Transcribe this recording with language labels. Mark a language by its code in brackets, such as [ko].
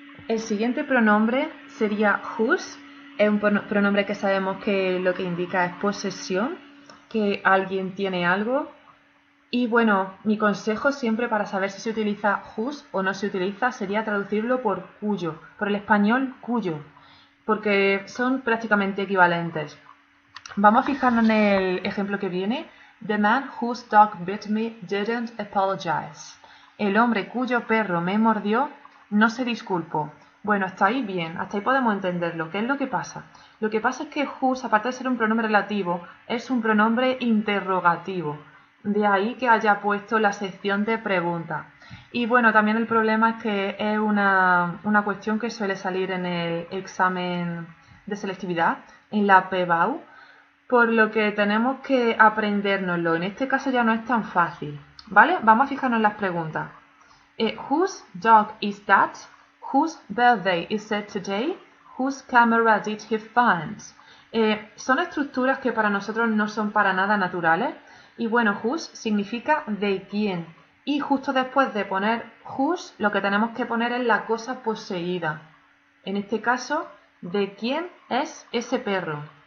[es] El siguiente pronombre sería whose. Es un pronombre que sabemos que lo que indica es posesión, que alguien tiene algo. Y bueno, mi consejo siempre para saber si se utiliza whose o no se utiliza sería traducirlo por cuyo, por el español cuyo, porque son prácticamente equivalentes. Vamos a fijarnos en el ejemplo que viene. [en] The man whose dog bit me didn't apologize. [es] El hombre cuyo perro me mordió no se disculpó. Bueno, hasta ahí bien, hasta ahí podemos entenderlo. ¿Qué es lo que pasa? Lo que pasa es que whose, aparte de ser un pronombre relativo, es un pronombre interrogativo. De ahí que haya puesto la sección de preguntas. Y bueno, también el problema es que es una cuestión que suele salir en el examen de selectividad, en la PBAU, por lo que tenemos que aprendérnoslo. En este caso ya no es tan fácil, ¿vale? Vamos a fijarnos en las preguntas. [en] Whose dog is that? Whose birthday is it today? Whose camera did he find? [es] Son estructuras que para nosotros no son para nada naturales. Y bueno, whose significa de quién. Y justo después de poner whose, lo que tenemos que poner es la cosa poseída. En este caso, ¿de quién es ese perro?